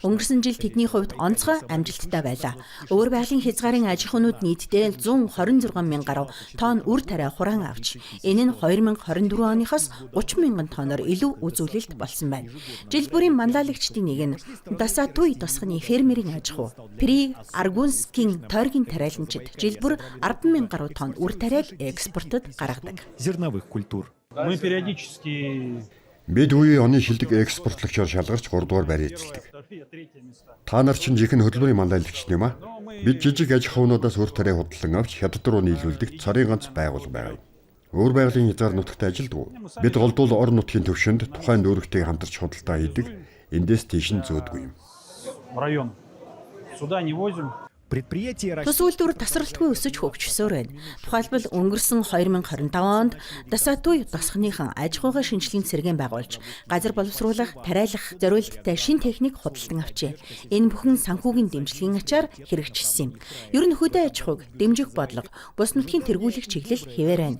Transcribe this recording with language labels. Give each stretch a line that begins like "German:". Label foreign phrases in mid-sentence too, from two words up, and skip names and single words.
Mongolian: Өнгөрсөн жил тэдний хувьд онцгой амжилттай байлаа. Өөр байгалийн хязгаарын аж ахуйнууд нийтдээ 126 мянган гаруй тонн үр тариа хураан авч, энэ нь 2024 оныхоос 30 100,000 тонноор илүү үзүүлэлт болсон байна. Жил бүрийн манлайлагчдын нэг нь Дасатуй тосгоны фермерийн аж ахуй При Аргунскийн тойргийн тариаланчид жил бүр 10,000 гаруй тонн үр тариал экспортод гаргадаг.
Russian: Зерновых культур. Мы периодически
Mongolian: Бид үеийн оны шилдэг экспортлагчаар шалгарч 3 дугаар байр эзэлдэг. Та нар чинь жинхэнэ хөдөлмөрийн манлайлагч юм аа. Бид жижиг аж ахуйнуудаас үр тариа худалдан авч хятад руу нийлүүлдэг цорын ганц байгууллага байгаа юм. Өөр байгалийн хязгаар нутагт ажилддаг. Бид голдуул орон нутгийн төвшөнд тухайн дүүрэгтэй хамтарч худалдаа хийдэг. Эндээс тийш нь зөөдгүй юм.
Russian: в район сюда не возим. Предприятие
Mongolian: Тус үйлдвэр тасралтгүй өсөж хөгжсөөр байна. Тухайлбал өнгөрсөн 2025 онд Дасатуй тосгоныхан аж ахуйн шинжилгээний цэргийн байгуулж газар боловсруулах, тариалах зорилттой шин техник худалдан авчээ. Энэ бүхэн санхүүгийн дэмжлэгийн ачаар хэрэгжижсэн юм. Ер нь хөдөө аж ахуйг дэмжих бодлого бус нутгийн тэргүүлэх чиглэл хэвээр байна.